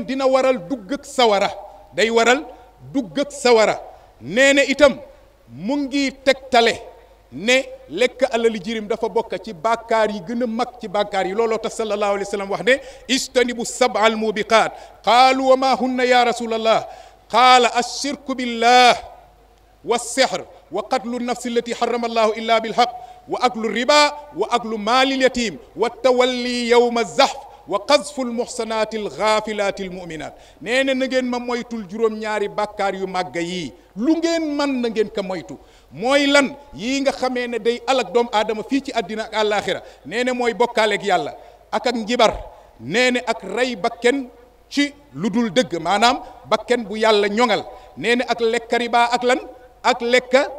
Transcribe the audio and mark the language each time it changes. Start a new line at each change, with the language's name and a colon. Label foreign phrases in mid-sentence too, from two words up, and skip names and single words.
Wolof: dina waral dugg ak sawara day waral dugg ak sawara nee ne itam mu ngi tegtale ne lekk alali jirim dafa bokk ci bàkkaar yi gën a mag ci bàkkaar yi looloo tax
Arabic: صلى الله عليه وسلم
Wolof: wax ne
Arabic: اجتنبوا السبع الموبقات قالوا وما هن يا رسول الله قال الشرك بالله والسحر وقتل النفس التي حرم الله إلا بالحق وأكل الربا وأكل مال اليتيم والتولي يوم الزحف وقذف المحصنات الغافلات المؤمنات
Wolof: nee na ngeen ma moytul juróom-ñaari bàkkaar yu màgga yii lu ngeen man na ngeen ko moytu mooy lan yii nga xamee ne day alak doomu aadama fii ci àddina ak àllaaxira nee na mooy bokkaaleeg yàlla ak njibar nee na ak rey bakken ci lu dul dëgg maanaam bakken bu yàlla ñoŋal nee na ak lekk riba ak lan ak lekk